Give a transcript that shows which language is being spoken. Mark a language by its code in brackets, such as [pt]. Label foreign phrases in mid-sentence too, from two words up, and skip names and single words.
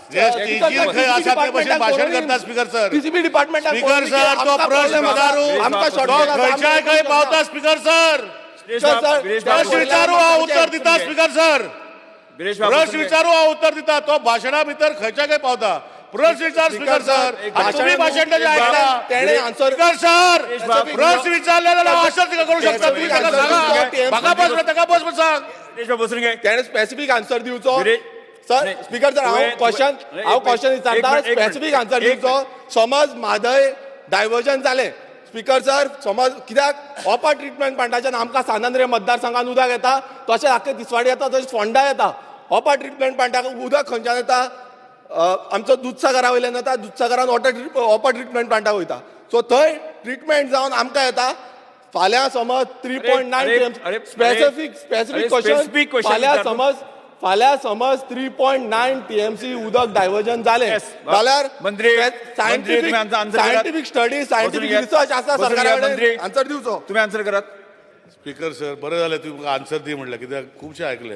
[kok] भाषण करता [en] Speaker sir. [kok] TCP डिपार्टमेंटाक [en] Speaker sir [kok] तो प्रश्न आमकां शॉर्टफॉल खंयच्याय खंय पावता [en] Speaker sir. [kok] प्रश्न विचारू हांव उत्तर दिता [en] Speaker sir. [kok] प्रश्न विचारू हांव उत्तर दिता. तो भाशणा भितर खंयच्या खंय पावता. प्रश्न विचार [en] Speaker sir. [kok] तुम्ही भाषण त्याचे ऐकला [en] Speaker sir. [kok] प्रश्न विचारलेला आन्सर तिका करू शकता. तुम्ही ताका सांगा म्हाका बस ताका बस सांग. तेणे [en] specific answer [kok] दिवचो सर. [en] Speaker sir [kok] हांव क्वेश्चन विचारता, [en] specific answer [kok] दिवचो. समज म्हादय डायवर्जन जालें [en] Speaker sir, [kok] समज कित्याक ऑपा [en] treatment plant [kok] आमकां सानंद्रे मतदारसंघान उदक येता, तशें आख्खे तिसवाडी येता, तशेंच फोंडा येता. ऑपा [en] treatment plant [kok] उदक खंयच्यान येता? आमचो दुधसागरा वयल्यान येता. दुधसागरान ऑपा ट्रिटमेंट प्लांटाक वयता. सो थंय ट्रिटमेंट जावन आमकां येता. फाल्यां समज 3.9 स्पेसिफीक [en] specific question [kok] फाल्यां विचारतो. समज 3.9 TMC उदक डायवर्जन जालें जाल्यार मंत्री, तुम्ही answer करात. [en] scientific study scientific [mr] बसून घ्या. [kok] रिसर्च आसा [mr] बसून घ्या, [kok] सरकारा मंत्री. कडेन आन्सर दिवचो. तुम्ही आन्सर करात. [en] Speaker sir [kok] बरें जालें तुमकां आन्सर दी म्हणलें कित्याक खुबशे आयकले.